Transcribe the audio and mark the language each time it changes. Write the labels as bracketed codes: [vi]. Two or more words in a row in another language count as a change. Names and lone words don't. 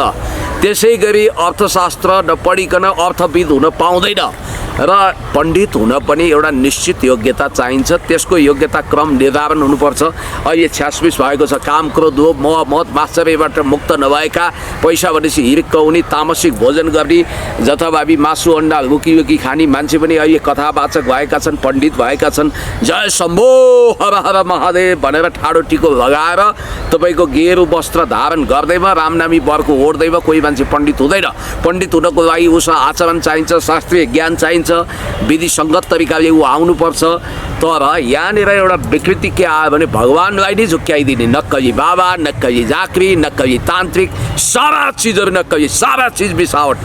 [ne] त्यसै गरी अर्थशास्त्र नपढिकन अर्थविद हुन पाउँदैन र पण्डित हुन पनि एउटा निश्चित योग्यता चाहिन्छ। त्यसको योग्यता क्रम निर्धारण हुनुपर्छ। अहिले 86 भएको छ। काम, क्रोध, लोभ, मोह, मद, मात्सर्यबाट मुक्त नभएका, पैसा भनेपछि हिर्क हुने, तामसिक भोजन गर्ने, जथाभावी मासु अन्डा लुकी खाने मान्छे पनि अहिले कथावाचक भएका छन्, पण्डित भएका छन्। जय शम्भो हर हर महादेव भनेर ठाडो टिको लगाएर तपाईँको गेरु वस्त्र धारण गर्दैमा रामनामी वरको ओढ्दैमा कोही मान्छे पण्डित हुँदैन। पण्डित हुनको लागि उसमा आचरण चाहिन्छ, शास्त्रीय ज्ञान चाहिन्छ, विधिसङ्गत तरिकाले ऊ आउनुपर्छ। तर यहाँनिर एउटा विकृति के आयो भने भगवान्लाई नै झुक्क्याइदिने, नक्कली बाबा, नक्कली झाँक्री, नक्कली तान्त्रिक, सारा चिजहरू नक्कली, सारा चिज मिसावट।